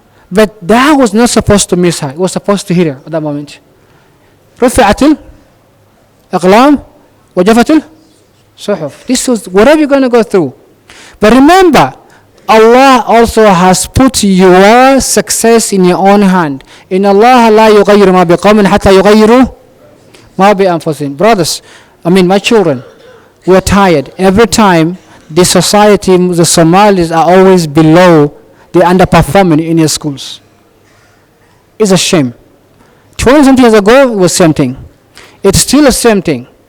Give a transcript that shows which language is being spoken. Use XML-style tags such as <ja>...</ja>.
<en>But that was not supposed to miss her. It was supposed to hit her at that moment.</en> <ar>رفعت الأقلام وجفت الصحف.</ar> <en>This was whatever you're going to go through. But remember, Allah also has put your success in your own hand.</en> <ar>إن الله لا يغير ما بقوم حتى يغيروا ما بأنفسهم.</ar> <en>Brothers, my children, we're tired. Every time the society, the Somalis are always below, they're underperforming in your schools. It's a shame. 20-something years ago, it was the same thing. It's still the same thing.</en>